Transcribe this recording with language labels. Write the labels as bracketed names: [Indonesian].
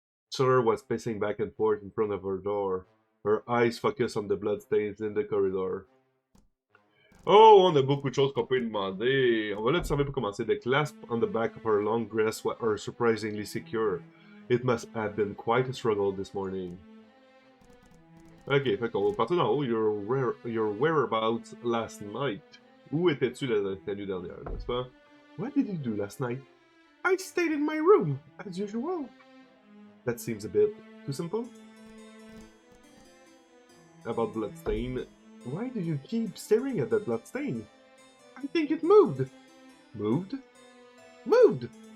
[English] Sutter was pacing back and forth in front of her door. Her eyes focused on the bloodstains in the corridor. [French] Oh, on a beaucoup de choses qu'on peut demander. On va l'observer pour commencer. [English] The clasp on the back of her long dress are surprisingly secure. It must have been quite a struggle this morning. [French] Ok, fait qu'on va partir d'en haut. [English] Your whereabouts last night. [French] Où étais-tu la nuit dernière, n'est-ce pas? [English] What did you do last night? I stayed in my room, as usual. That seems a bit too simple. About bloodstain. Why do you keep staring at that bloodstain? I think it moved. Moved? Moved!